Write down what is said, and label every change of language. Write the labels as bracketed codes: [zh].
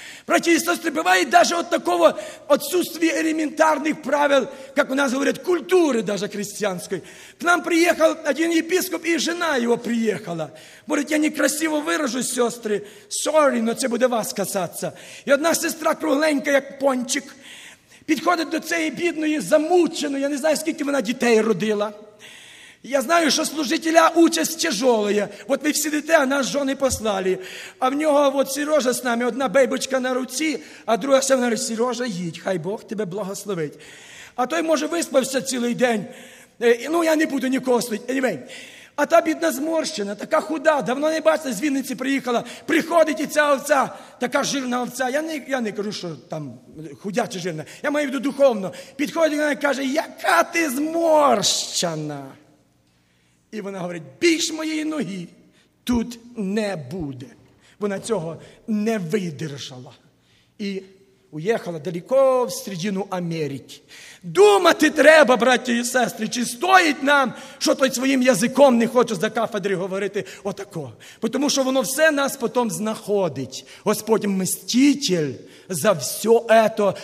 [ru] Братья и сестры, бывает даже вот такого отсутствия элементарных правил, как у нас говорят, культуры даже крестьянской. К нам приехал один епископ, и жена его приехала. Говорит, я некрасиво выражусь, сестры. [en] Sorry, [ru] но это будет вас касаться. И одна сестра кругленькая, как пончик, подходит [uk] до цієї бідної, замученої. Я не знаю, скільки вона дітей родила. Я знаю, що [ru] служителя участь тяжелая. [uk] От ви всі дітей, а нас жони послали. А в нього от Сережа з нами, одна бейбочка на руці, а друга сьогодні говорить, Сережа, їдь, хай Бог тебе благословить. А той, може, виспався цілий день. Ну, я не буду нікого слити. [en] Anyway. [uk] А та бідна зморщена, така худа, давно не бачила, з Вінниці приїхала, приходить і ця овця, така жирна овця. Я не кажу, що там худя чи жирна, я маю в виду духовно. Підходить вона і каже, яка ти зморщена. І вона говорить, більш моєї ноги тут не буде. Вона цього не видержала. І уїхала далеко в середину Америки. Думати треба, браті і сестри, чи стоїть нам, що той своїм язиком не хоче за кафедри говорити отако. Тому що воно все нас потім знаходить. [ru] Господь мститель за все это.